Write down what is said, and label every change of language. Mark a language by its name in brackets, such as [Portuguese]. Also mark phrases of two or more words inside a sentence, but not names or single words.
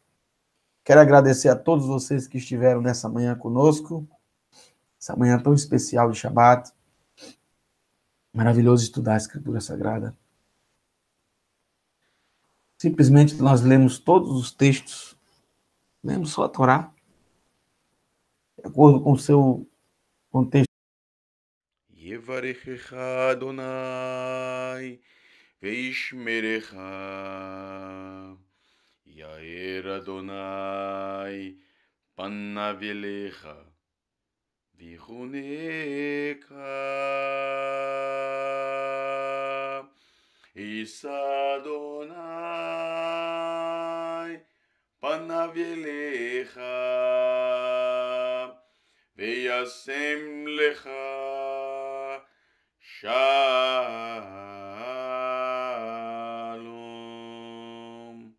[Portuguese] Quero agradecer a todos vocês que estiveram nessa manhã conosco, essa manhã tão especial de Shabbat. Maravilhoso estudar a Escritura Sagrada. Simplesmente nós lemos todos os textos, lemos só a Torá, de acordo com o seu contexto. [Hebrew] יברכך אדוני וישמרך יאר אדוני פניו אליך ויחנך ישא אדוני פניו אליך וישם לך שלום.